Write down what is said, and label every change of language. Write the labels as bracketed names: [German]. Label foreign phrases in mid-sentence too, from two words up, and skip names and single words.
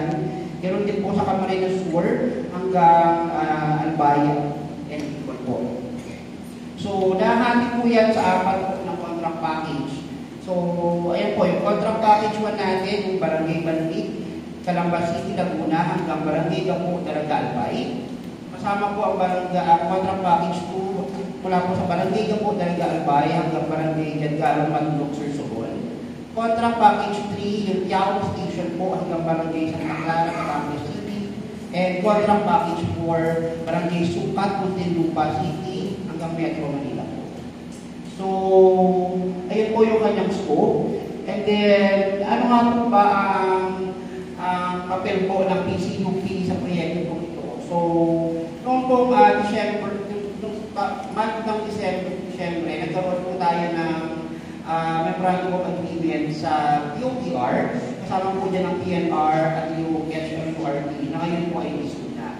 [Filipino] Ganoon din po sa Camarines Sur hanggang Albay and Bicol po. So, nahati po yan sa apat po ng [English] contract package. [Filipino] So, ayan po, yung [English] contract package [Filipino] 1 natin, yung Barangay Banlig, Calamba City, Laguna, hanggang Barangay Gapo, Dalaga, Albay. Kasama po ang [English] contract package [Filipino] 2, mula po sa Barangay Gapo, Dalaga, Albay, hanggang Barangay Jadgalo, Mandulog, Sursogon. [English] Contract package [Filipino] 3, yung Tiao Station po, hanggang Barangay Santa Clara, Batangas City. [English] And contract package 4, [Filipino] Barangay Sukat, Muntinlupa City, hanggang Metro Manila po. So, ayun po yung kanyang scope. And then, ano nga po ba ang papel po ng PCUP sa proyekto po ito? So, noong pong December, month ng December, nagkaroon po tayo ng [English] memorandum of agreement [Filipino] sa POPR, kasama po dyan ng PNR at yung HMURT na ngayon po ay isip na.